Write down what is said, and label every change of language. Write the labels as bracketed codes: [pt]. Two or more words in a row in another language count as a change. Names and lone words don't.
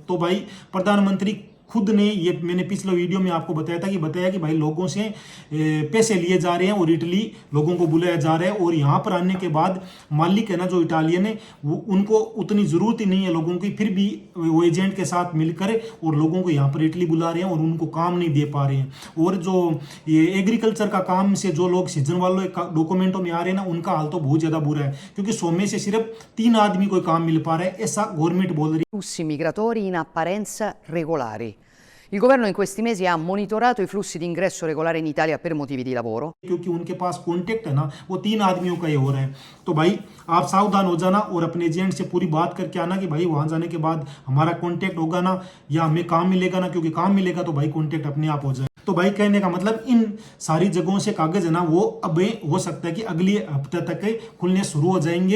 [hi] तो भाई प्रधानमंत्री खुद ने, ये मैंने पिछले वीडियो में आपको बताया कि भाई लोगों से पैसे लिए जा रहे हैं और इटली लोगों को बुलाया जा रहा है, और यहाँ पर आने के बाद मालिक है ना जो इटालियन है, वो उनको उतनी ज़रूरत ही नहीं है लोगों की, फिर भी वो एजेंट के साथ मिलकर और लोगों को यहाँ पर इटली बुला रहे हैं और उनको काम नहीं दे पा रहे हैं। और जो ये एग्रीकल्चर का काम से जो लोग सीजन वालों डॉक्यूमेंटों में आ रहे हैं ना, उनका हाल तो बहुत ज़्यादा बुरा है, क्योंकि 100 में से सिर्फ 3 आदमी को काम मिल पा रहा है, ऐसा गवर्नमेंट बोल रही है। [it] Flussi migratori in apparenza regolari. Il governo in questi mesi ha monitorato i flussi di ingresso regolare in Italia per motivi di lavoro. [hi] क्योंकि उनके पास कॉन्टेक्ट है ना, वो 3 आदमियों का ही हो रहा है। तो भाई आप सावधान हो जाना और अपने एजेंट से पूरी बात करके आना कि भाई वहां जाने के बाद हमारा कॉन्टेक्ट होगा ना, या हमें काम मिलेगा ना, क्योंकि काम मिलेगा तो भाई कॉन्टेक्ट अपने आप हो जाए। तो भाई कहने का मतलब इन सारी जगहों से कागज है ना, वो अब हो सकता है कि अगले हफ्ते तक खुलने शुरू हो जाएंगे।